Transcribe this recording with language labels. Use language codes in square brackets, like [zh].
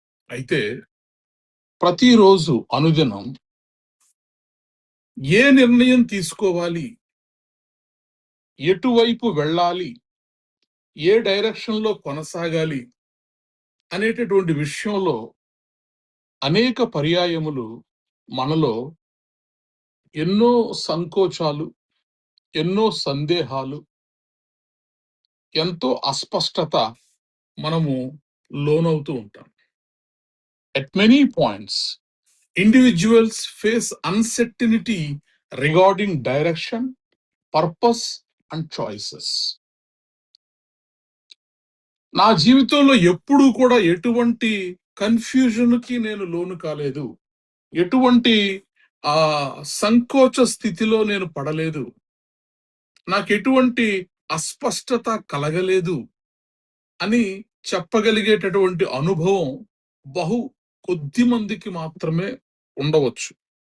[te] అయితే ప్రతిరోజు అనుదినం ఏ నిర్ణయం తీసుకోవాలి, ఎటువైపు వెళ్ళాలి, ఏ డైరెక్షన్ లో కొనసాగాలి అనేటటువంటి విషయంలో అనేక పర్యాయములు మనలో ఎన్నో సంకోచాలు, ఎన్నో సందేహాలు, ఎంతో అస్పష్టత మనము లోనవుతూ ఉంటాం. [en] At many points, individuals face uncertainty regarding direction, purpose and choices. [te] నా జీవితంలో ఎప్పుడూ కూడా ఎటువంటి కన్ఫ్యూజన్కి నేను లోను కాలేదు, ఎటువంటి సంకోచ స్థితిలో నేను పడలేదు, నాకు ఎటువంటి అస్పష్టత కలగలేదు అని చెప్పగలిగేటటువంటి అనుభవం బహు కొద్ది మందికి మాత్రమే ఉండవచ్చు.